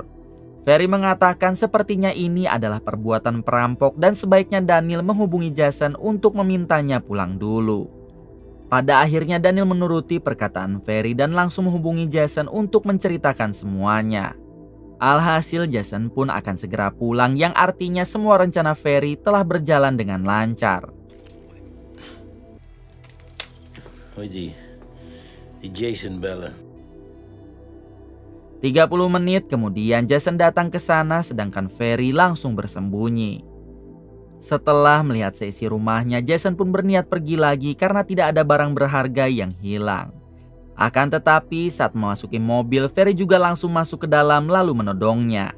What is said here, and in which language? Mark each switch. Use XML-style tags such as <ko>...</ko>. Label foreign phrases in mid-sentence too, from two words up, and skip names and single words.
<id>Ferry mengatakan sepertinya ini adalah perbuatan perampok dan sebaiknya Daniel menghubungi Jason untuk memintanya pulang dulu. Pada akhirnya Daniel menuruti perkataan Ferry dan langsung menghubungi Jason untuk menceritakan semuanya. Alhasil Jason pun akan segera pulang yang artinya semua rencana Ferry telah berjalan dengan lancar.</id> <nl>Hoi die Jason bellen.</nl> <id>30 menit kemudian Jason datang ke sana sedangkan Ferry langsung bersembunyi. Setelah melihat seisi rumahnya, Jason pun berniat pergi lagi karena tidak ada barang berharga yang hilang. Akan tetapi saat memasuki mobil, Ferry juga langsung masuk ke dalam lalu menodongnya.</id>